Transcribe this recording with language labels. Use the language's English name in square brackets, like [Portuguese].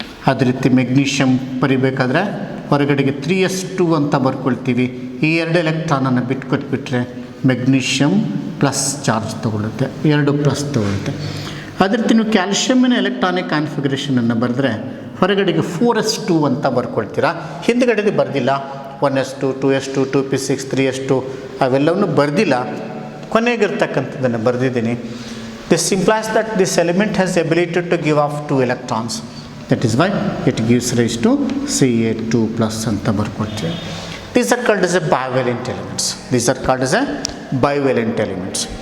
[Kannada] ಅದೇ ರೀತಿ magnesium ಬರಿಬೇಕಾದ್ರೆ ಹೊರಗಡೆಗೆ 3s2 ಅಂತ ಬರ್ಕೊಳ್ತೀವಿ. ಈ 2 ಎಲೆಕ್ಟ್ರಾನನ್ನು ಬಿಟ್ಕೊಟ್ಬಿಟ್ರೆ ಮೆಗ್ನೀಷಿಯಮ್ ಪ್ಲಸ್ ಚಾರ್ಜ್ ತೊಗೊಳುತ್ತೆ, 2+ ತೊಗೊಳುತ್ತೆ. ಅದೇ ರೀತಿ ನೀವು ಕ್ಯಾಲ್ಶಿಯಮ್ಮಿನ ಎಲೆಕ್ಟ್ರಾನಿಕ್ ಕಾನ್ಫಿಗರೇಷನನ್ನು ಬರೆದ್ರೆ ಹೊರಗಡೆಗೆ 4s2 ಅಂತ ಬರ್ಕೊಳ್ತೀರಾ. ಹಿಂದ್ಗಡೆದು ಬರೆದಿಲ್ಲ, 1s2, 2s2, 2p6, 3s2 ಅವೆಲ್ಲವನ್ನು ಬರೆದಿಲ್ಲ. ಕೊನೆಗಿರ್ತಕ್ಕಂಥದ್ದನ್ನು ಬರೆದಿದ್ದೀನಿ. [English] This implies that this element has ability to give off 2 electrons. That is why it gives rise to Ca2+ [Kannada] ಅಂತ ಬರ್ಕೊಳ್ತೀವಿ. [English] These are called as a bivalent elements. These are called as a bivalent elements.